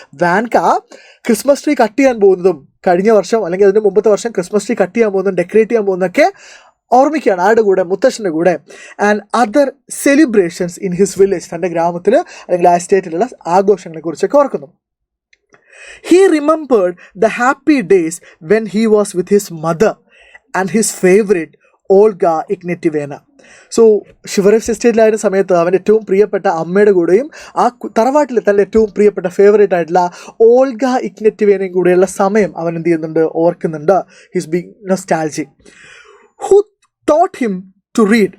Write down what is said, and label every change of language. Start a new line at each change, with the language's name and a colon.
Malayalam: Van Gogh Christmas tree cut ചെയ്യാൻ പോകുന്നതും കഴിഞ്ഞ വർഷം അല്ലെങ്കിൽ അതിന് മുമ്പത്തെ വർഷം ക്രിസ്മസ് ട്രീ കട്ട് ചെയ്യാൻ പോകുന്നതും ഡെക്കറേറ്റ് ചെയ്യാൻ പോകുന്നതൊക്കെ ഓർമ്മിക്കുകയാണ്. ആരുടെ കൂടെ? മുത്തശ്ശൻ്റെ കൂടെ.
English: and other celebrations in his village,
Malayalam: തൻ്റെ ഗ്രാമത്തിൽ അല്ലെങ്കിൽ ആ എസ്റ്റേറ്റിലുള്ള ആഘോഷങ്ങളെ കുറിച്ചൊക്കെ ഓർക്കുന്നു.
English: He remembered the happy days when he was with his mother and his favorite Olga Ignatyevna.
Malayalam: So ഷിവറേസ് എസ്റ്റേറ്റിലായിരുന്ന സമയത്ത് അവൻ്റെ ഏറ്റവും പ്രിയപ്പെട്ട അമ്മയുടെ കൂടെയും ആ തറവാട്ടിൽ തൻ്റെ ഏറ്റവും പ്രിയപ്പെട്ട ഫേവറേറ്റ് ആയിട്ടുള്ള ഓൾഗ ഇഗ്നറ്റിവേനയും കൂടെയുള്ള സമയം അവൻ എന്ത് ചെയ്യുന്നുണ്ട്? ഓർക്കുന്നുണ്ട്.
English: His being nostalgic. Who taught him to read?